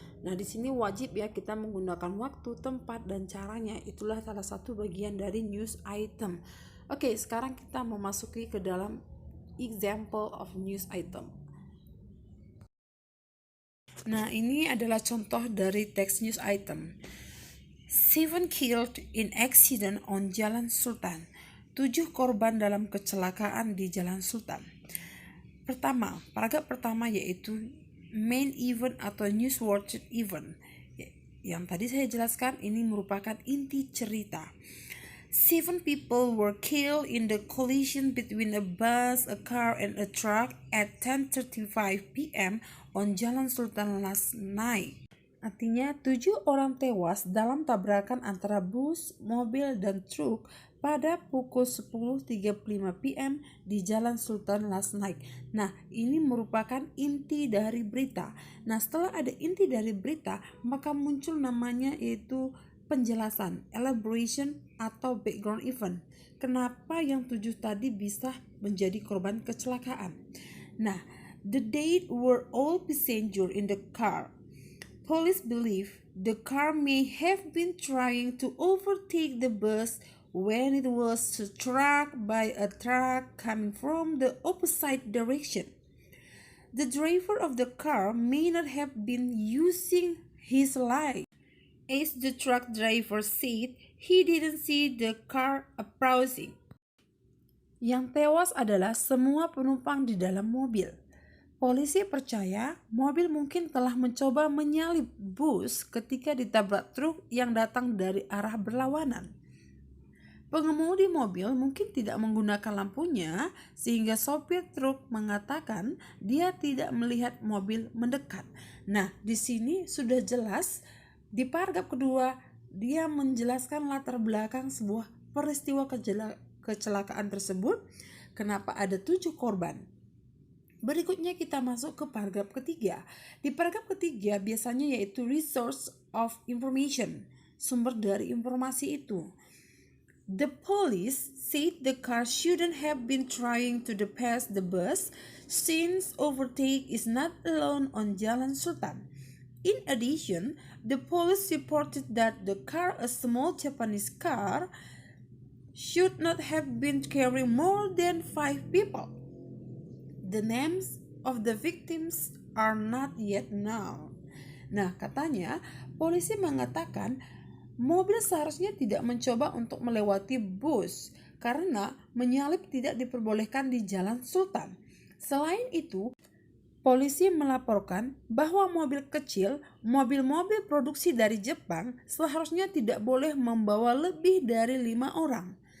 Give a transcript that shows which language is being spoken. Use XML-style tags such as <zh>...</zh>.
<id>Nah, di sini wajib ya kita menggunakan waktu, tempat, dan caranya. Itulah salah satu bagian dari news item. Oke, sekarang kita memasuki ke dalam</id> <en>example of news item.</en> <id>Nah, ini adalah contoh dari teks news item.</id> <en>7 killed in accident on Jalan Sultan.</en> <id>7 korban dalam kecelakaan di Jalan Sultan. Pertama, paragraf pertama yaitu main event atau newsworthy event. Yang tadi saya jelaskan, ini merupakan inti cerita.</id> <en>7 people were killed in the collision between a bus, a car, and a truck at 10:35 p.m. on Jalan Sultan last night.</en> <id>Artinya 7 orang tewas dalam tabrakan antara bus, mobil, dan truk pada pukul 10.35 p.m. di Jalan Sultan</id> <en>last night.</en> <id>Nah, ini merupakan inti dari berita. Nah, setelah ada inti dari berita, maka muncul namanya yaitu penjelasan, elaboration, atau background event. Kenapa yang 7 tadi bisa menjadi korban kecelakaan?</id> <en>Nah, the date were all passenger in the car. Police believe the car may have been trying to overtake the bus when it was struck by a truck coming from the opposite direction. The driver of the car may not have been using his light. As the truck driver said, he didn't see the car approaching.</en> <id>Yang tewas adalah semua penumpang di dalam mobil. Polisi percaya mobil mungkin telah mencoba menyalip bus ketika ditabrak truk yang datang dari arah berlawanan. Pengemudi mobil mungkin tidak menggunakan lampunya sehingga sopir truk mengatakan dia tidak melihat mobil mendekat. Nah, di sini sudah jelas. Di paragraf kedua, dia menjelaskan latar belakang sebuah peristiwa kecelakaan tersebut, kenapa ada 7 korban. Berikutnya kita masuk ke paragraf ketiga. Di paragraf ketiga biasanya yaitu resource of information, sumber dari informasi itu.</id> <en>The police said the car shouldn't have been trying to pass the bus since overtake is not allowed on Jalan Sultan. In addition, the police reported that the car, a small Japanese car, should not have been carrying more than 5 people. The names of the victims are not yet known.</en> <id>Nah, katanya polisi mengatakan mobil seharusnya tidak mencoba untuk melewati bus karena menyalip tidak diperbolehkan di Jalan Sultan. Selain itu, polisi melaporkan bahwa mobil kecil, mobil-mobil produksi dari Jepang seharusnya tidak boleh membawa lebih dari 5 orang.</id>